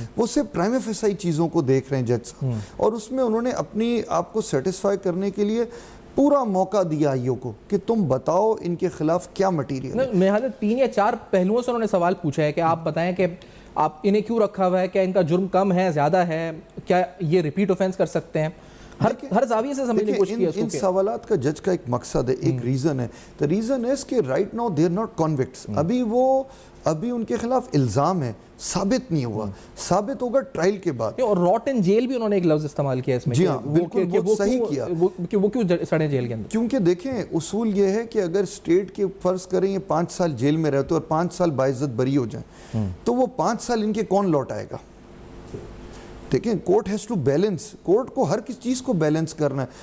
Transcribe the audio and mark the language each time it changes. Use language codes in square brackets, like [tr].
[ur] وہ صرف پرائم فیسائی چیزوں کو دیکھ رہے ہیں جج صاحب, اور اس میں انہوں نے اپنی آپ کو سیٹسفائی کرنے کے لیے پورا موقع دیا آئیوں کو کہ تم بتاؤ ان کے خلاف کیا مٹیریل ہے. میں حالت 3 یا 4 پہلوؤں سے انہوں نے سوال پوچھا ہے کہ آپ بتائیں کہ آپ انہیں کیوں رکھا ہوا ہے, کیا ان کا جرم کم ہے, زیادہ ہے, کیا یہ ریپیٹ اوفینس کر سکتے ہیں, ہر زاویے سے سمجھنے کی کوشش کی ہے. ان سوالات کا جج کا ایک مقصد ہے, ایک ریزن ہے. [en] the reason is کہ right now they are not convicts. [ur] ابھی ان کے خلاف الزام ہے, ثابت نہیں ہوا, ثابت ہوگا ٹرائل کے بعد. اور روٹن جیل بھی انہوں نے ایک لفظ استعمال کیا اس میں. جی ہاں, بالکل بہت صحیح کیا. کہ وہ کیوں سڑے جیل کے اندر؟ کیونکہ دیکھیں اصول یہ ہے کہ اگر اسٹیٹ کے فرض کریں یہ 5 سال جیل میں رہتے اور 5 سال باعزت بری ہو جائیں, تو وہ 5 سال ان کے کون لوٹ آئے گا؟ دیکھیں [en] court has to balance, [ur] court کو ہر کسی چیز کو بیلنس کرنا ہے.